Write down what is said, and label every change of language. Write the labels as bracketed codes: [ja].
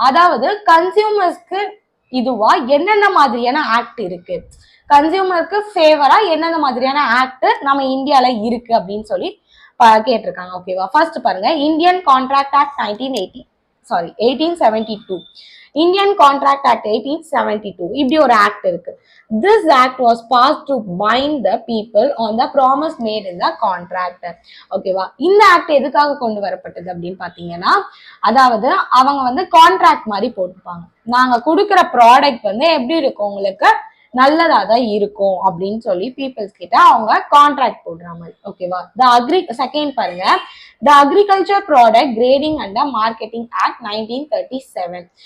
[ta] அதாவது கன்சியூமர்ஸ்க்கு இதுவா என்னென்ன மாதிரியான ஆக்ட் இருக்கு, கன்சியூமருக்கு ஃபேவரா என்னென்ன மாதிரியான ஆக்ட் நம்ம இந்தியால இருக்கு அப்படின்னு சொல்லி கேட்டிருக்காங்க. ஓகேவா? ஃபர்ஸ்ட் பாருங்க, Indian contract act 1872, Indian contract act 1872 இப்படி ஒரு ஆக்ட் இருக்கு. [en] This act was passed to bind the people on the promise made in the contract. [ta] ஓகேவா? இந்த ஆக்ட் எதுக்காக கொண்டு வரப்பட்டது அப்படின்னு பாத்தீங்கன்னா, அதாவது அவங்க வந்து கான்ட்ராக்ட் மாதிரி போட்டுப்பாங்க, நாங்க கொடுக்குற ப்ராடக்ட் வந்து எப்படி இருக்கும், உங்களுக்கு நல்லதா தான் இருக்கும் அப்படின்னு சொல்லி பீப்புள்ஸ் கிட்ட அவங்க கான்ட்ராக்ட் போடுற மாதிரி. ஓகேவா? செகண்ட் பாருங்க, [en] The agriculture product grading and marketing act 1937.